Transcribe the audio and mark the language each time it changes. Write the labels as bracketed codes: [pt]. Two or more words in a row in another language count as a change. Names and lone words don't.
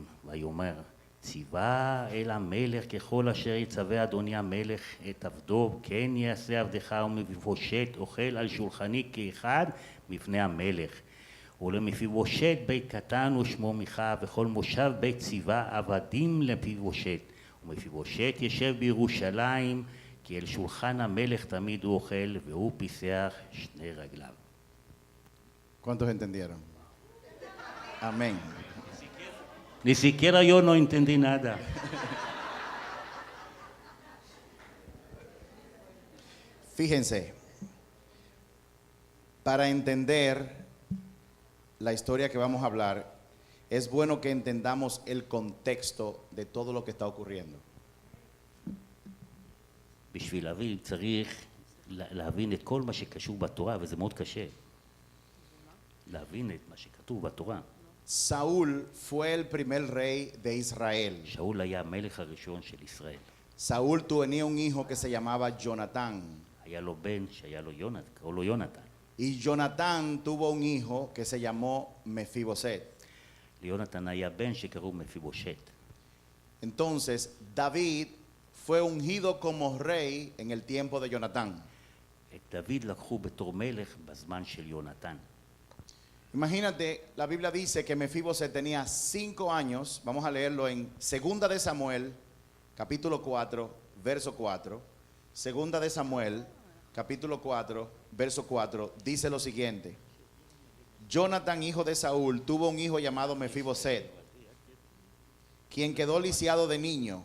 [he] ויאמר, ציווה אל המלך ככל אשר יצווה אדוני המלך את עבדו, כן יעשה עבדך, ומפיבושת אוכל על שולחני כאחד מפני המלך. ולמפיבושת בית קטן ושמו מיכה, וכל מושב בית ציווה עבדים למפיבושת. ומפיבושת ישב בירושלים, כי אל שולחן המלך תמיד הוא אוכל, והוא פיסח שני רגליו. [es] ¿Cuántos entendieron? Amén. Ni siquiera yo no entendí nada. Fíjense, para entender la historia que vamos a hablar, es bueno que entendamos el contexto de todo lo que está ocurriendo. [he] בשביל להבין צריך להבין את כל מה שקשור בתורה, וזה מאוד קשה. להבין את מה שכתוב בתורה. [es] Saúl fue el primer rey de Israel. [he] שאול היה המלך הראשון של ישראל. [es] Saúl tenía un hijo que se llamaba Jonatán. [he] היה לו בן שהיה לו יונתן, קראו לו יונתן. [es] Y Jonatán tuvo un hijo que se llamó Mefiboset. [he] ליונתן היה בן שקראו מפיבושת. [es] Entonces, David fue ungido como rey en el tiempo de Jonatán. [he] את דוד לקחו בתור מלך בזמן של יונתן. [es] Imagínate, la Biblia dice que Mefiboset tenía 5 años. Vamos a leerlo en 2 de Samuel, capítulo 4, verso 4. 2 de Samuel, capítulo 4, verso 4, dice lo siguiente. Jonatán, hijo de Saúl, tuvo un hijo llamado Mefiboset, quien quedó lisiado de niño.